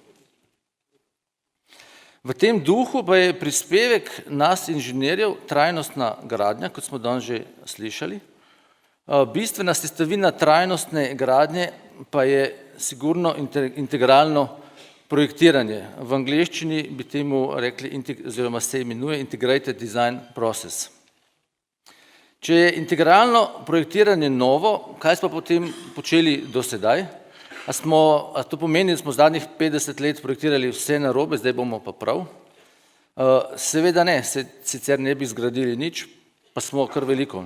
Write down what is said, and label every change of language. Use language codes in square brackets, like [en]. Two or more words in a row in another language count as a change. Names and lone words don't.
[sl] V tem duhu pa je prispevek nas inženirjev trajnostna gradnja, kot smo danes že slišali. Bistvena sestavina trajnostne gradnje pa je sigurno integralno projektiranje. V angleščini bi temu rekli, oziroma se imenuje [en] integrated design process. [sl] Če je integralno projektiranje novo, kaj smo potem počeli do sedaj? A to pomeni, da smo zadnjih 50 let projektirali vse narobe, zdaj bomo pa prav? Seveda ne, sicer ne bi zgradili nič, pa smo kar veliko.